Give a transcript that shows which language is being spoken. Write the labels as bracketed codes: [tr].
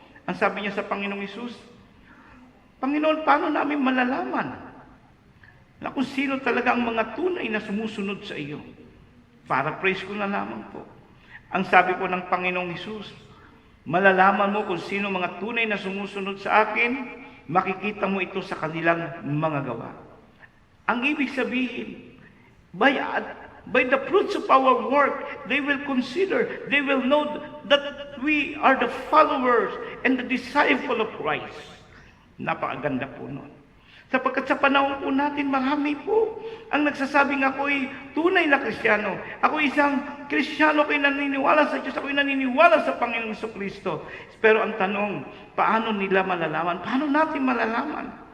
[tl] Ang sabi niya sa Panginoong Hesus, Panginoon, paano namin malalaman na kung sino talaga ang mga tunay na sumusunod sa iyo? Paraphrase ko na lamang po. Ang sabi po ng Panginoong Hesus, malalaman mo kung sino mga tunay na sumusunod sa akin, makikita mo ito sa kanilang mga gawa. Ang ibig sabihin, [en] by the fruits of our work, they will consider, they will know that we are the followers and the disciple of Christ. [tl] Napakaganda po nun. Sapagkat sa panahon po natin, marami po ang nagsasabing ako'y tunay na Kristiyano. Ako isang Kristiyano, ako'y naniniwala sa Diyos, ako'y naniniwala sa Panginoong Jesucristo. Pero ang tanong, paano nila malalaman? Paano natin malalaman?